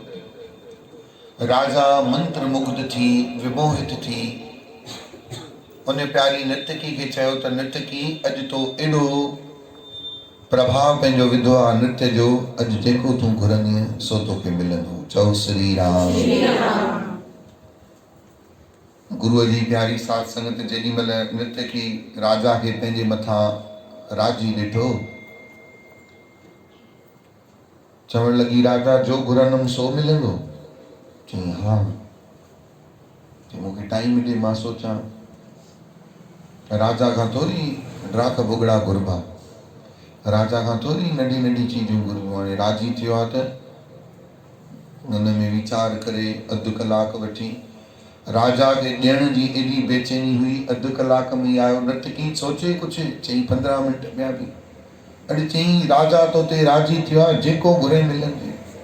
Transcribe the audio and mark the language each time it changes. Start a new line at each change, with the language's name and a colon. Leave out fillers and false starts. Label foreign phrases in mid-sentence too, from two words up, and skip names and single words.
Sindhi: राजा मंत्र मुग्ध थी विमोहित थी। उन्हें प्यारी नृत्यकी के चयो त नृत्यकी अज तो एड़ो प्रभाव पंहिंजो विधो आहे नृत्य जो, अज जेको तूं घुरंदीअ सो तोखे मिलंदो। चओ श्री राम। गुरुअ जी प्यारी साथ संगत जेॾी महिल नृत्यकी राजा खे पंहिंजे मथां राजी ॾिठो, चवण लगी राजा जो घुरंदुमि सो मिलंदो। चई हाँ। चई मूंखे टाइम ॾे मां सोचां। राजा खां थोरी ड्राक भुगड़ा घुरबा, राजा खां थोरी नंढी नंढी चीजूं घुरबियूं। हाणे राजी थियो आहे त हुन में वीचार करे अधु कलाक वठी राजा खे ॾियण जी एॾी बेचैनी हुई। अधु कलाक में आयो नृत्यकी सोचे कुझु, चई 15 मिंट ॿिया बि। अॼु चई राजा तो ते राजी थियो आहे, जेको घुरे मिलंदे।